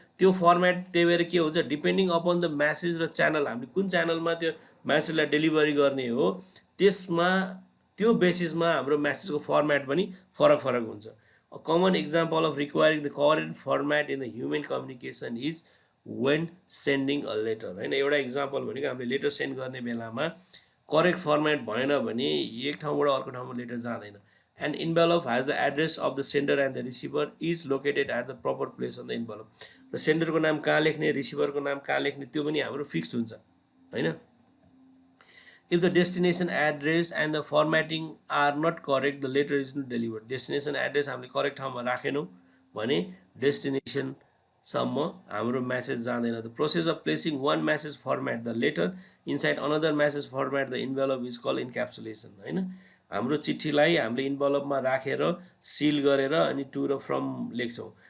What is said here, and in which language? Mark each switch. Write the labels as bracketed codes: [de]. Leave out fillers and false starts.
[ne] त्यो फर्मेट त्यही भएर के हुन्छ, [en] depending upon the message [ne] र च्यानल, हामीले कुन च्यानलमा त्यो म्यासेजलाई डेलिभरी गर्ने हो त्यसमा त्यो बेसिसमा हाम्रो म्यासेजको फर्मेट पनि फरक फरक हुन्छ। [en] A common example of requiring the correct format in the human communication is when sending a letter हैन। [ne] एउटा इक्जाम्पल भनेको हामीले लेटर सेन्ड गर्ने बेलामा करेक्ट फर्मेट भएन भने एक ठाउँबाट अर्को ठाउँमा लेटर जाँदैन। [en] An envelope has the address of the sender and the receiver is located at the proper place on the envelope। [ne] र सेन्डरको नाम कहाँ लेख्ने, रिसिभरको नाम कहाँ लेख्ने त्यो पनि हाम्रो फिक्स्ड हुन्छ हैन। [en] If the destination address and the formatting are not correct, the letter is not delivered। [ne] Destination address हामीले करेक्ट ठाउँमा राखेनौँ भने डेस्टिनेसनसम्म हाम्रो म्यासेज जाँदैन। [en] The process of placing one message format, the letter, inside another message format, the envelope is called encapsulation हैन। [ne] हाम्रो चिठीलाई हामीले इन्भलपमा राखेर सिल गरेर अनि टु र फ्रम लेख्छौँ।